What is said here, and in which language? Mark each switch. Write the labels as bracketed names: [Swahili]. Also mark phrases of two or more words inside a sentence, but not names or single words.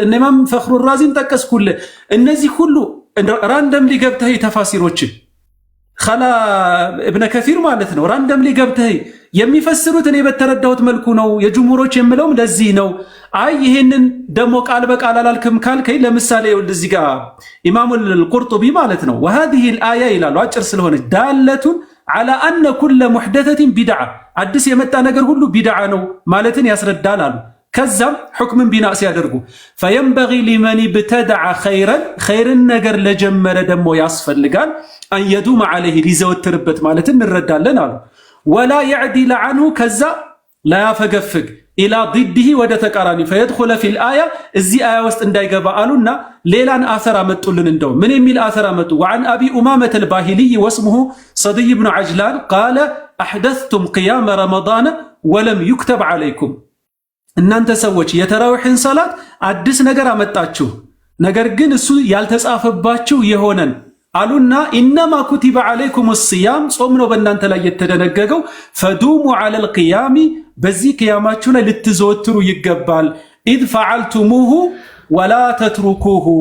[Amharic] እነ ኢማም ፈኽሩ ራዚን ጠቀስኩልህ። እነዚህ ሁሉ ራንደምሊ ገብተህ ተፋሲሮችን ኸላ እብነ ከሲር ማለት ነው ራንደምሊ ገብተህ የሚፈስሩት እኔ በተረዳሁት መልኩ ነው። የጅምሁሮች የምለውም ለዚህ ነው። አይ ይሄንን ደግሞ ቃል በቃል አላልክም ካልከኝ፣ ለምሳሌ እዚህ ጋር ኢማሙል ቁርጡቢ ማለት ነው [Arabic] وهذه الآية [Amharic] ይላሉ አጭር ስለሆነች ዳለቱን [Arabic] على أن كل محدثة بدعة [Amharic] አዲስ የመጣ ነገር ሁሉ ቢድዓ ነው ማለትን ያስረዳል አሉ። ከዛም ሁክምን ቢና ሲያደርጉ [Arabic] فينبغي لمن ابتدع خيرا [Amharic] ነገር ለጀመረ ደግሞ ያስፈልጋል [Arabic] أن يدوم عليه [Amharic] ሊዘወትርበት ማለትን እንረዳለን አሉ። [Arabic] ولا يعدل عنه [Amharic] ከዛ ላያፈገፍግ [Arabic] إلى ضده [Amharic] ወደ ተቃራኒ [Arabic] فيدخل في الآية [Amharic] እዚህ አያ ውስጥ እንዳይገባ አሉና ሌላን አሰር አመጡልን። እንደው ምን የሚል አሰር አመጡ? [Arabic] وعن أبي أمامة الباهلي واسمه صدي بن عجلان قال أحدثتم قيام رمضان ولم يكتب عليكم [Amharic] እናንተ ሰዎች የተራዊሕን ሰላት አዲስ ነገር አመጣችሁ፣ ነገር ግን እሱ ያልተጻፈባችሁ የሆነን አሉና [Arabic] إنما كتب عليكم الصيام [Amharic] ጾም ነው በእናንተ ላይ የተደነገገው። [Arabic] فدوموا على القيام [Amharic] በዚህ ቅያማችሁ ላይ ልትዘወትሩ ይገባል። [Arabic] إذ فعلتموه ولا تتركوه